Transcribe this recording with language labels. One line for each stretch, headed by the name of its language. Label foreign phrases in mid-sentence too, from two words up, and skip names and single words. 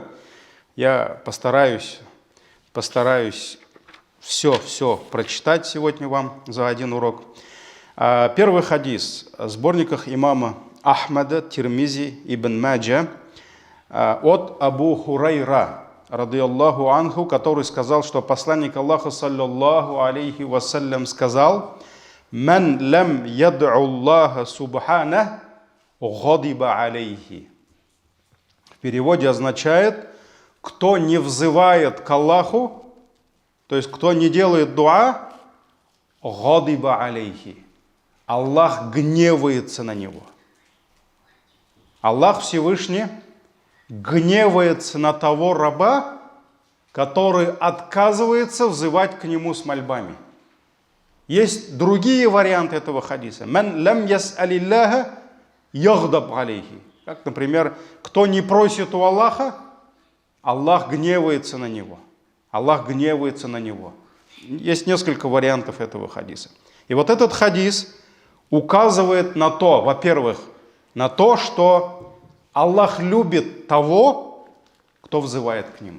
Russian: Я постараюсь все прочитать сегодня вам за один урок. Первый хадис в сборниках имама Ахмада, Тирмизи, Ибн Маджа от Абу Хурайра,
Arabic: رضي الله عنه,
Russian: который сказал, что посланник Аллаха,
Arabic: صلى الله عليه وسلم,
Russian: сказал:
Arabic: «من لم يدع الله سبحانه، غضب عليه».
Russian: В переводе означает: кто не взывает к Аллаху, то есть кто не делает дуа,
Arabic: غضب عليه,
Russian: Аллах гневается на него. Аллах Всевышний гневается на того раба, который отказывается взывать к нему с мольбами. Есть другие варианты этого хадиса.
Arabic: «من لم يسأل الله يغضب عليه».
Russian: Как, например, кто не просит у Аллаха, Аллах гневается на него. Аллах гневается на него. Есть несколько вариантов этого хадиса. И вот этот хадис указывает на то, во-первых, на то, что Аллах любит того, кто взывает к нему.